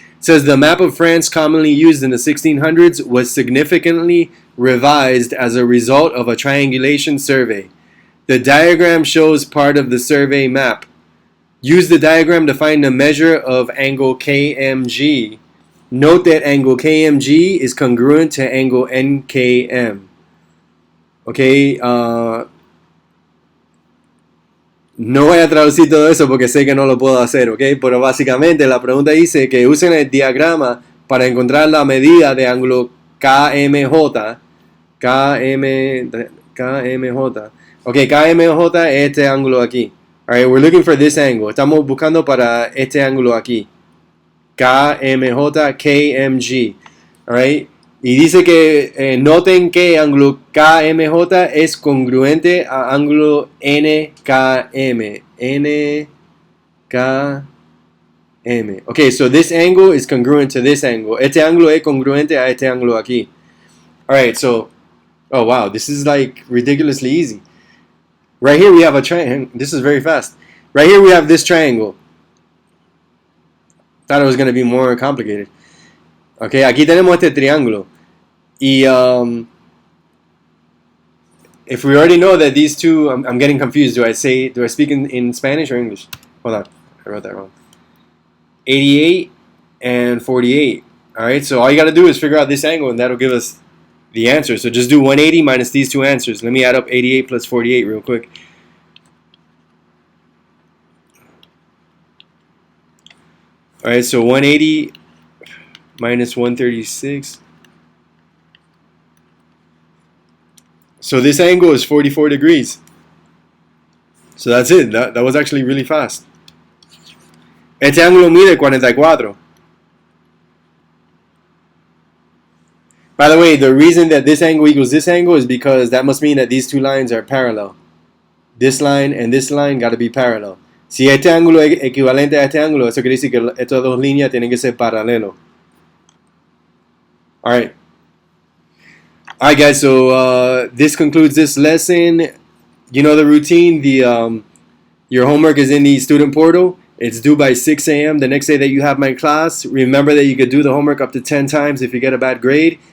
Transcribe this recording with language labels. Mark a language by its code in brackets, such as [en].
[en] It says the map of France commonly used in the 1600s was significantly revised as a result of a triangulation survey. The diagram shows part of the survey map. Use the diagram to find the measure of angle KMG. Note that angle KMG is congruent to angle NKM. [es] Okay, no voy a traducir todo eso porque sé que no lo puedo hacer, ¿ok? Pero básicamente la pregunta dice que usen el diagrama para encontrar la medida de ángulo KMJ. KMJ. Ok, KMJ es este ángulo aquí. [en] Alright, we're looking for this angle. [es] Estamos buscando para este ángulo aquí. [en] KMJ, KMG. Alright. [es] Y dice que noten que ángulo KMJ es congruente a ángulo NKM. NKM. [en] Okay, so this angle is congruent to this angle. [es] Este ángulo es congruente a este ángulo aquí. [en] Alright, so, oh wow, this is like ridiculously easy. Right here we have a triangle. This is very fast. Right here we have this triangle. Thought it was going to be more complicated. [es] Okay, aquí tenemos este triángulo. [en] Y if we already know that these two, I'm getting confused. Do I speak in Spanish or English? Hold on, I wrote that wrong. 88 and 48. Alright, so all you got to do is figure out this angle and that'll give us the answer. So just do 180 minus these two answers. Let me add up 88 plus 48 real quick. Alright, so 180 minus 136. So this angle is 44 degrees. So that's it. That was actually really fast. [es] Este ángulo mide 44. [en] By the way, the reason that this angle equals this angle is because that must mean that these two lines are parallel. This line and this line got to be parallel. [es] Si este ángulo es equivalente a este ángulo, eso quiere decir que estas dos líneas tienen que ser paralelos. [en] Alright. Alright guys, so this concludes this lesson. You know the routine. Your homework is in the student portal. It's due by 6 a.m. the next day that you have my class. Remember that you could do the homework up to 10 times if you get a bad grade.